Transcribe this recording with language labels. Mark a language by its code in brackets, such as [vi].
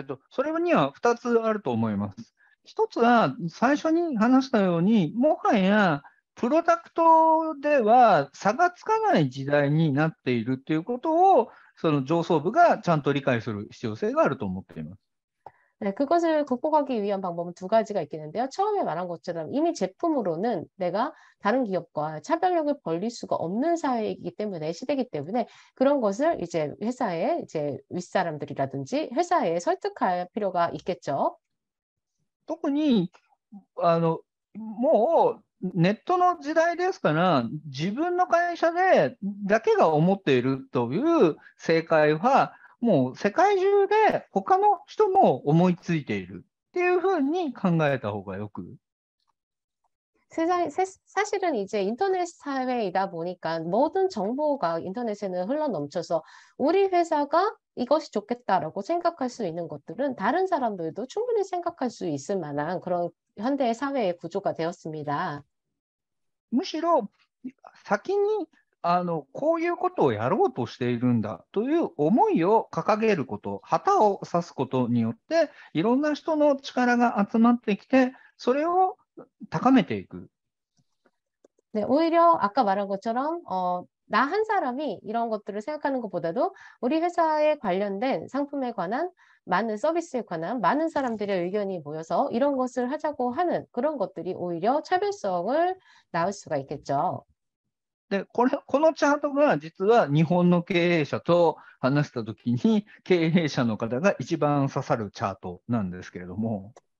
[ja] それには2つあると思います。1つは、最初に話したように、もはやプロダクトでは差がつかない時代になっているということを、その上層部がちゃんと理解する必要性があると思っています。 [ko] 네, 그것을 극복하기 위한 방법은 두 가지가 있겠는데요. 처음에 말한 것처럼 이미 제품으로는 내가 다른 기업과 차별력을 벌릴 수가 없는 사회이기 때문에, 시대이기 때문에 그런 것을 이제 회사의 이제 윗사람들이라든지 회사에 설득할 필요가 있겠죠. [ja] 特にもうネットの時代ですから、自分の会社でだけが思っているという正解は、もう世界中で他の人も思いついているっていうふうに考えた方がよく。 [ko] 사실은 이제 인터넷 사회이다 보니까 모든 정보가 인터넷에는 흘러 넘쳐서 우리 회사가 이것이 좋겠다라고 생각할 수 있는 것들은 다른 사람들도 충분히 생각할 수 있을 만한 그런 현대의 사회의 구조가 되었습니다. [ja] むしろ先にこういうことをやろうとしているんだという思いを掲げること、旗を指すことによって、いろんな人の力が集まってきて、それを高めていく。 [ko] 네, 오히려 아까 말한 것처럼 나 한 사람이 이런 것들을 생각하는 것보다도 우리 회사에 관련된 상품에 관한 많은 서비스에 관한 많은 사람들의 의견이 모여서 이런 것을 하자고 하는 그런 것들이 오히려 차별성을 낳을 수가 있겠죠. [ja] で、このチャートが実は日本の経営者と話したときに、経営者の方が一番刺さるチャートなんですけれども、